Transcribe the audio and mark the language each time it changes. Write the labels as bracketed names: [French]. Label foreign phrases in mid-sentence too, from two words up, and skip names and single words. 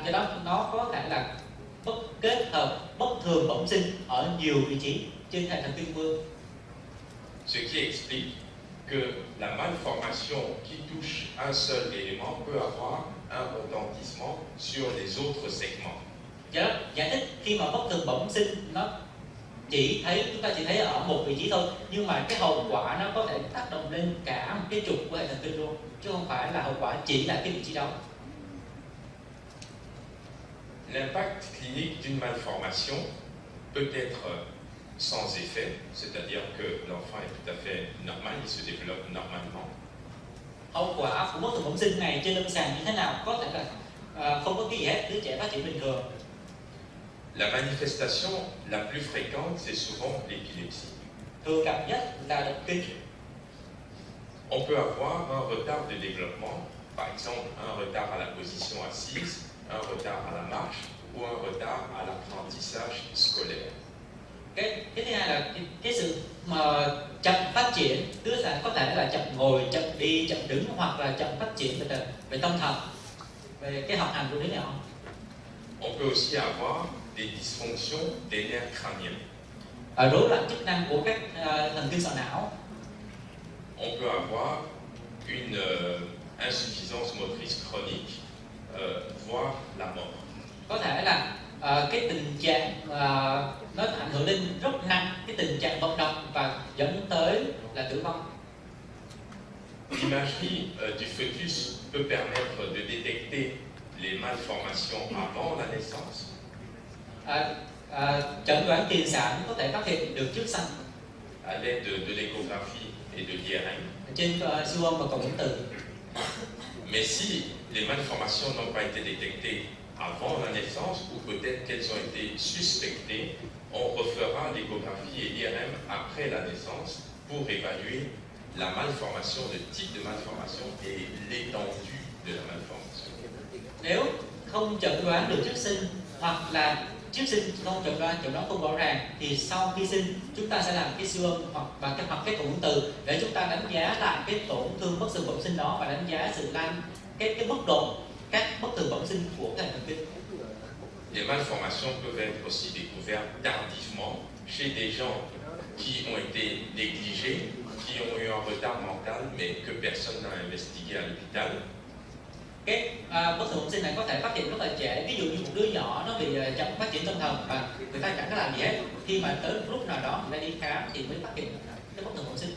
[Vietnamese] Do đó nó có thể là kết hợp bất thường bẩm sinh ở nhiều vị trí trên hệ thần kinh trung ương. [French] Ce qui explique que la malformation qui touche un seul élément peut avoir un retentissement sur les autres segments. [Vietnamese] Do đó giải thích khi mà bất thường bẩm sinh chúng ta chỉ thấy ở một vị trí thôi, nhưng mà cái hậu quả nó có thể tác động lên cả một cái trục của hệ thần kinh luôn, chứ không phải là hậu quả chỉ là cái vị trí đó. [French] l'impact clinique d'une malformation peut être sans effet, c'est-à-dire que l'enfant est tout à fait normal, il se développe normalement. [Vietnamese] Hậu quả của bất thường bẩm sinh này trên lâm sàng như thế nào? Có thể là không có cái gì hết, đứa trẻ phát triển bình thường. [French] La manifestation la plus fréquente, c'est souvent l'épilepsie. [Vietnamese] Thường gặp nhất là động kinh. [French] On peut avoir un retard de développement, par exemple un retard à la position assise, un retard à la marche ou un retard à l'apprentissage scolaire. [Vietnamese] Cái thứ hai là cái sự mà chậm phát triển, tức là có thể là chậm ngồi, chậm đi, chậm đứng hoặc là chậm phát triển về tâm thần, về cái học hành của đứa nhỏ. [French] On peut aussi avoir des dysfonctions des nerfs crâniens. [Vietnamese] Rối loạn chức năng của các thần kinh sọ não. [French] On peut avoir une insuffisance motrice chronique, voire la mort. [Vietnamese] Có thể là cái tình trạng nó ảnh hưởng lên rất nặng cái tình trạng vận động và dẫn tới là tử vong. [French] L'imagerie du foetus peut permettre de détecter les malformations avant la naissance. [Vietnamese] Chẩn đoán tiền sản có thể phát hiện được trước sanh [French] à l'aide de l'échographie et de l'IRM. [Vietnamese] trên siêu âm và cộng hưởng từ. [French] Mais si les malformations n'ont pas été détectées avant la naissance ou peut-être qu'elles ont été suspectées, on refera l'échographie et l'IRM après la naissance pour évaluer la malformation, le type de malformation et l'étendue de la malformation. [Vietnamese] Nếu không chẩn đoán được trước sinh hoặc là trước sinh không chẩn đoán không rõ ràng thì sau khi sinh chúng ta sẽ làm cái siêu âm hoặc cái cộng hưởng từ để chúng ta đánh giá lại cái tổn thương bất thường bẩm sinh đó và đánh giá sự cái mức độ các bất thường bẩm sinh của cái thần kinh. [French] Les malformations peuvent être aussi découvertes tardivement chez des gens qui ont été négligés, qui ont eu un retard mental mais que personne n'a investigué à l'hôpital. [Vietnamese] Cái bất thường bẩm sinh này có thể phát hiện rất là trễ, ví dụ như một đứa nhỏ nó bị chậm phát triển tâm thần và người ta chẳng có làm gì hết, khi mà tới lúc nào đó người ta đi khám thì mới phát hiện cái bất thường bẩm sinh.